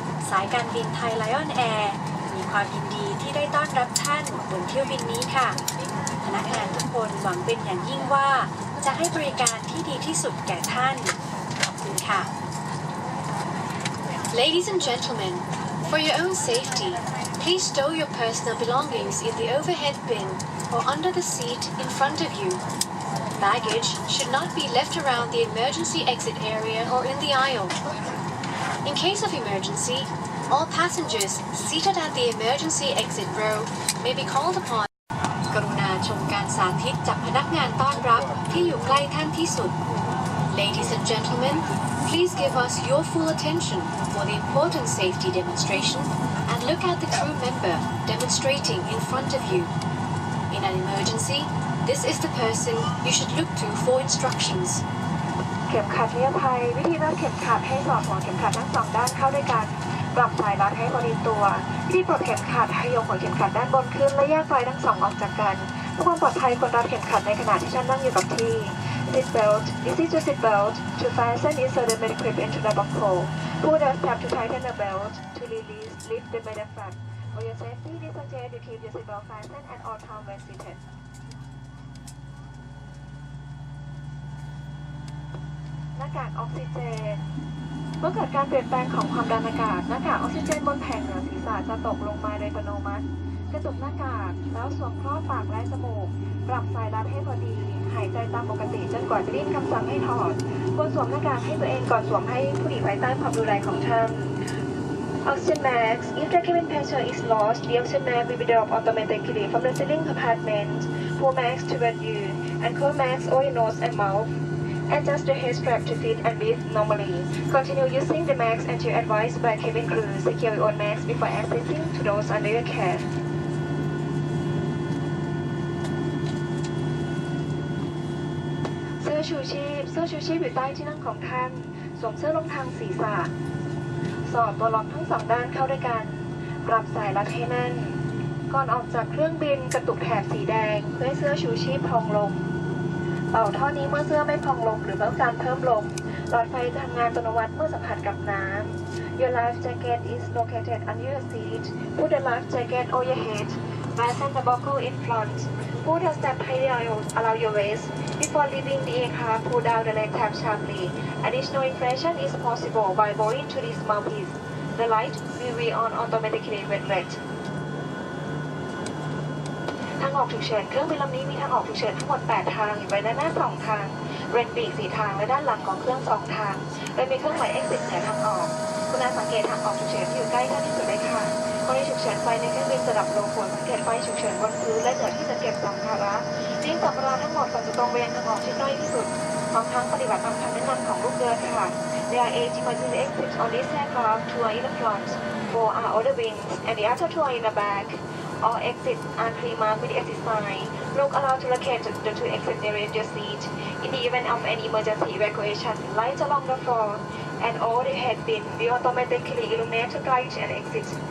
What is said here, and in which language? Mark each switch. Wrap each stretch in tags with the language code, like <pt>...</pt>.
<th>สายการบินไทย LionAir มีความยินดีที่ได้ต้อนรับท่านบนเที่ยวบินนี้ค่ะพนักงานทุกคนหวังเป็นอย่างยิ่งว่าจะให้บริการที่ดีที่สุดแก่ท่านขอบคุณค่ะ</th> <en>Ladies and gentlemen, for your own safety, please stow your personal belongings in the overhead bin or under the seat in front of you. Baggage should not be left around the emergency exit area or in the aisle. In case of emergency, all passengers seated at the emergency exit row may be called upon.</en> <th>กรุณาชมการสาธิตจากพนักงานต้อนรับที่อยู่ใกล้ท่านที่สุด</th> <en>Ladies and gentlemen, please give us your full attention for the important safety demonstration and look at the crew member demonstrating in front of you. In an emergency, this is the person you should look to for instructions.</en> <th>เข็มขัดนิรภัยวิธีรัดเข็มขัดให้สอดหัวเข็มขัดทั้งสองด้านเข้าด้วยกันปรับสายรัดให้พอดีตัววิธีปลดเข็มขัดให้ยกหัวเข็มขัดด้านบนขึ้นและแยกปลายทั้งสองออกจากกันเพื่อความปลอดภัยควรรัดเข็มขัดในขณะที่ท่านนั่งอยู่กับที่</th> <en>Seat belt. This is your seat belt. To fasten, insert the metal clip into the buckle. Pull the strap to tighten the belt. To release, lift the metal flap. For your safety, we suggest you keep your seat belt fastened at all times when seated.</en> <th>หน้ากากออกซิเจนเมื่อเกิดการเปลี่ยนแปลงของความดันอากาศหน้ากากออกซิเจนบนแผ่นเหนือศีรษะจะตกลงมาโดยอัตโนมัติ กระตุกหน้ากากแล้วสวมครอบปากและจมูกปรับสายรัดให้พอดีหายใจตามปกติจนกว่าจะได้ยินคำสั่งให้ถอดควรสวมหน้ากากให้ตัวเองก่อนสวมให้ผู้อื่นภายใต้ความดูแลของท่าน</th> <en>Oxygen mask. If the cabin pressure is lost, the oxygen mask will be dropped automatically from the ceiling compartment. Pull mask toward you and close mask over your nose and mouth. Adjust the head strap to fit and breathe normally. Continue using the mask until advised by cabin crew. Secure your own mask before accessing to those under your care.</en> <th>เสื้อชูชีพอยู่ใต้ที่นั่งของท่านสวมเสื้อลงทางศีรษะสอดตัวล็อกทั้งสองด้านเข้าด้วยกันปรับสายรัดให้แน่นก่อนออกจากเครื่องบินกระตุกแถบสีแดงเพื่อให้เสื้อชูชีพพองลงเป่าท่อนี้เมื่อเสื้อไม่พองลงหรือต้องการเพิ่มลมหลอดไฟจะทำงานอัตโนมัติเมื่อสัมผัสกับน้ำ</th> <en>Your life jacket is located under your seat. Put the life jacket over your head. Fasten the buckle in front. Put a strap tightly around your waist. Before leaving the aircraft, pull down the leg tab sharply. Additional inflation is possible by blowing to this mouthpiece. The light will be on automatically when red.</en> <th>ทางออกฉุกเฉินเครื่องบินลำนี้มีทางออกฉุกเฉินทั้งหมด8ทางอยู่ไว้ด้านหน้า2ทางเรนปีก4ทางและด้านหลังของเครื่อง2ทางโดยมีเครื่องหมาย exit เหนือทางออกคุณอาสังเกตทางออกฉุกเฉินที่อยู่ใกล้ท่านที่สุดได้ค่ะกรณีฉุกเฉินไฟในเครื่องบินจะดับลงควรสังเกตไฟฉุกเฉินบนพื้นและเหนือที่จะเก็บสัมภาระทิ้งสัมภาระทั้งหมดก่อนจะตรงไปยังทางออกที่ใกล้ที่สุดพร้อมทั้งปฏิบัติตามคำแนะนำของลูกเรือค่ะ</th> <en>There are 8 emergency exits on this aircraft. 2 are in the front, 4 are on the wings, and the other 2 are in the back. All exits are pre-marked with the exit sign. Look around to locate the 2 exits nearest your seat. In the event of any emergency evacuation, lights along the floor and all the head bin will automatically illuminate to guide and exit.</en>